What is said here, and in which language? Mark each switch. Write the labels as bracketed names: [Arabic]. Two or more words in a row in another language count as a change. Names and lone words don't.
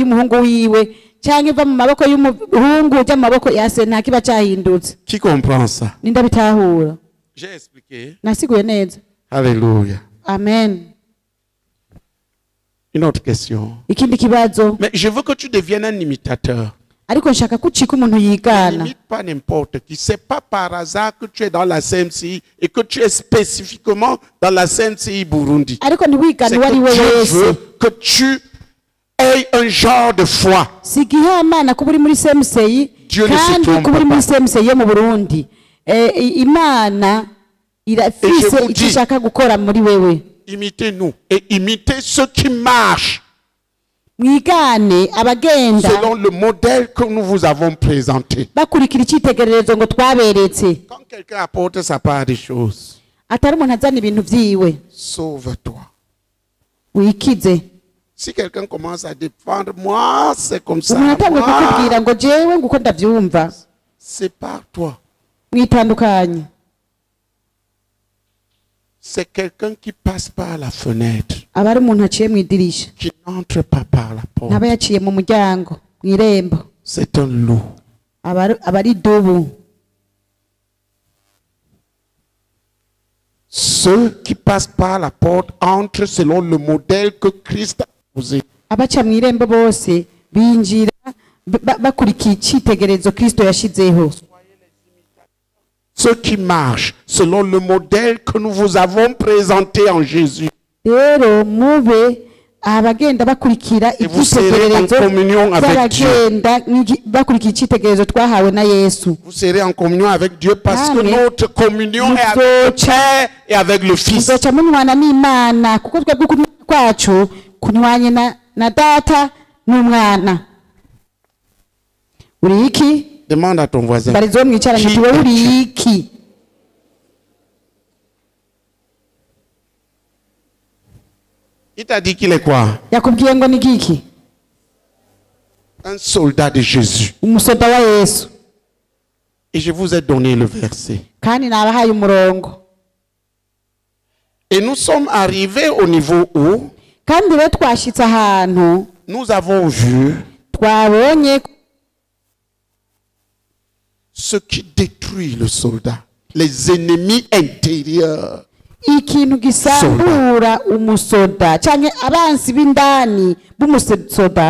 [French] Qui comprend ça? J'ai expliqué. Alléluia. Amen. Une autre question. Mais je veux que tu deviennes un imitateur. [Rundi] ariko nshaka ko ucika umuntu yigana. [French] Limite pas n'importe qui. C'est pas par hasard que tu es dans la CMCI et que tu es spécifiquement dans la CMCI Burundi. [Rundi] Ariko ntiwigane [French] C'est [Rundi] wari we [French] que Dieu [Rundi] wese. [French] veut que tu aies un genre de foi. [Rundi] Si gihamana kuba uri muri CMCI [French] Dieu ne se [Rundi] kandi [French] trompe [Rundi] kuba uri muri [French] pas. [Rundi] CMCI yo mu Burundi. Imana irafise icyo ishaka gukora muri wewe. [French] Imitez-nous et imitez ceux qui marchent [Rundi] Mwigane abagenda [French] selon le modèle que nous vous avons présenté. [Rundi] bakurikira icyitegererezo ngo twaberetse. [French] Quand quelqu'un apporte sa part des choses, [Rundi] Atari umuntu azana ibintu vyiwe. [French] sauve-toi. [Rundi] Wikize. [French] Si quelqu'un commence à défendre, moi, c'est comme ça. [Rundi] Umuntu atangwe [French] Moi, [Rundi] kukubwira ngo jewe nguko ndavyumva. [French] sépare-toi. [Rundi] Mwitandukanye. [French] C'est quelqu'un qui passe par la fenêtre, [Rundi] Aba ari umuntu aciye mu idirisha. [French] qui n'entre pas par la porte. [Rundi] Ntaba yaciye mu muryango, mu irembo. [French] C'est un loup. [Rundi] Aba ari idubu. [French] Ceux qui passent par la porte entrent selon le modèle que Christ a posé. [Rundi] Abaca mu irembo bose binjira bakurikiye icyitegererezo Kristo yashizeho. [French] Ceux qui marchent selon le modèle que nous vous avons présenté en Jésus. [Rundi] Rero mube abagenda bakurikira [French] Et vous serez en [Rundi] icyitegererezo [French] communion avec Dieu. [Rundi] by'abagenda bakurikira icyitegererezo twahawe na Yesu. [French] Vous serez en communion avec Dieu parce que Amen. notre communion est avec le Père et avec le Fils. [Rundi] Muzoca munywana n'Imana kuko twebwe kunywana kwacu kunywanye na Data n'Umwana. Uri iki? [French] Demande à ton voisin. [Rundi] Barizo mwicaranye [French] Qui [Rundi] tuwe [French] es-tu? [Rundi] uri iki? [French] Il t'a dit qu'il est quoi? [Rundi] Yakubwiye ngo ni giki? [French] Un soldat de Jésus. [Rundi] Umusoda wa Yesu. [French] Et je vous ai donné le verset. [Rundi] Kandi nabahaye umurongo. [French] Et nous sommes arrivés au niveau où [Rundi] Kandi rero twashitse ahantu [French] nous avons vu [Rundi] twabonye [French] ce qui détruit le soldat. Les ennemis intérieurs. [Rundi] ikintu gisambura umusoda canke abansi b'indani b'umusoda.